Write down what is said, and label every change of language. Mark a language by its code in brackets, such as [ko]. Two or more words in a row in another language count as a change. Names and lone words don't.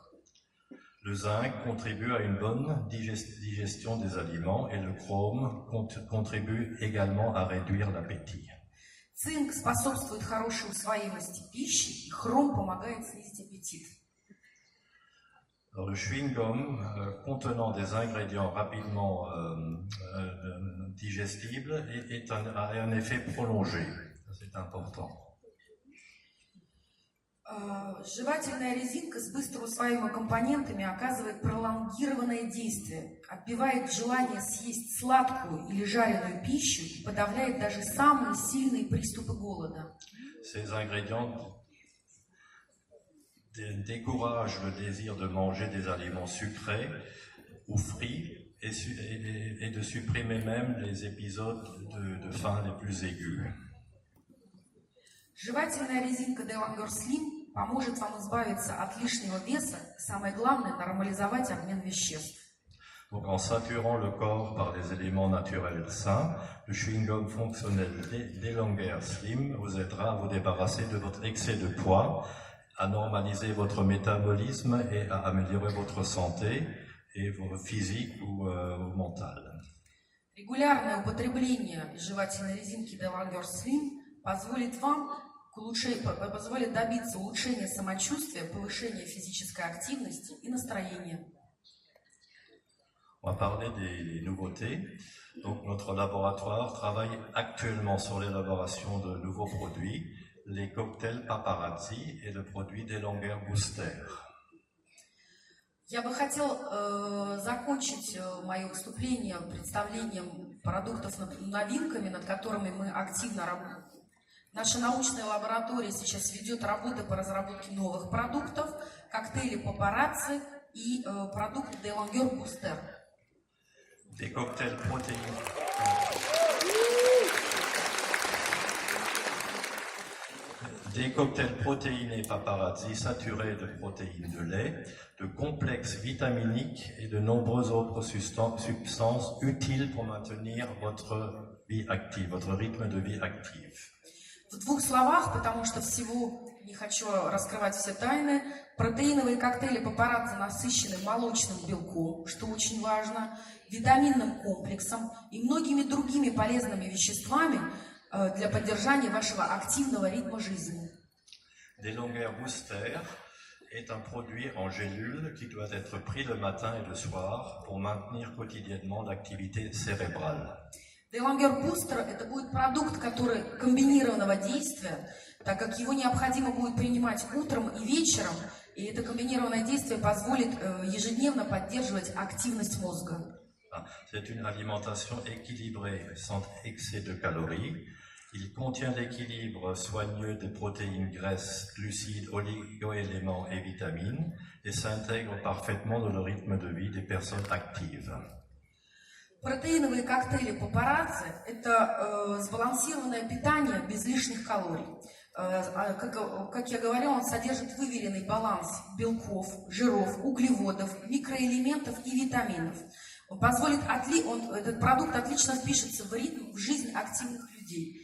[fr] Le zinc contribue à une bonne digestion des aliments et le chrome contribue également à réduire l'appétit. [ru] Цинк способствует хорошей усвоимости пищи, и хром помогает снизить аппетит. [fr] Alors, le chewing-gum contenant des ingrédients rapidement digestibles a un effet prolongé. C'est important. [ru] Жевательная резинка с быстро усваиваемыми компонентами оказывает пролонгированное действие, отбивает желание съесть сладкую или жареную пищу и подавляет даже самые сильные приступы голода. [fr] Ces ingrédients découragent le désir de manger des aliments sucrés ou frits et de supprimer même les épisodes de faim les plus aigus. [ru] Жевательная резинка Delangor Slim поможет вам избавиться от лишнего веса, и самое главное, нормализовать обмен веществ. [fr] Donc, en saturant le corps par des éléments naturels sains, le chewing-gum fonctionnel Delangor Slim vous aidera à vous débarrasser de votre excès de poids, à normaliser votre métabolisme et à améliorer votre santé, et physique ou mentale. [ru] Регулярное употребление жевательной резинки Delangor Slim позволит добиться улучшения самочувствия, повышения физической активности и настроения. [fr] On va parler des nouveautés. Donc, notre laboratoire travaille actuellement sur l'élaboration de nouveaux produits, les cocktails Paparazzi et le produit Delangor Booster. [ru] Я бы хотел закончить мое выступление представлением продуктов новинками, над которыми мы активно работаем. Наша научная лаборатория сейчас ведет работы по разработке новых продуктов, коктейли Paparazzi и продукт Delangor Booster. [fr] Des cocktails protéinés Paparazzi saturés de protéines de lait, de complexes vitaminiques et de nombreuses autres substances utiles pour maintenir votre vie active, votre rythme de vie active. [ru] В двух словах, потому что всего не хочу раскрывать все тайны, протеиновые коктейли Paparazzi насыщены молочным белком, что очень важно, витаминным комплексом и многими другими полезными веществами для поддержания вашего активного ритма жизни. [fr] Delangor Booster est un produit en gélule qui doit être pris le matin et le soir pour maintenir quotidiennement l'activité cérébrale. [ru] Delangor Booster – это будет продукт, который комбинированного действия, так как его необходимо будет принимать утром и вечером, и это комбинированное действие позволит ежедневно поддерживать активность мозга. [fr] C'est une alimentation équilibrée, sans excès de calories. Il contient l'équilibre soigneux des protéines, graisses, glucides, oligo-éléments et vitamines et s'intègre parfaitement dans le rythme de vie des personnes actives. [ru] Протеиновые коктейли Paparazzi – это сбалансированное питание без лишних калорий. Как я говорила, он содержит выверенный баланс белков, жиров, углеводов, микроэлементов и витаминов. Этот продукт отлично впишется в ритм, в жизнь активных людей.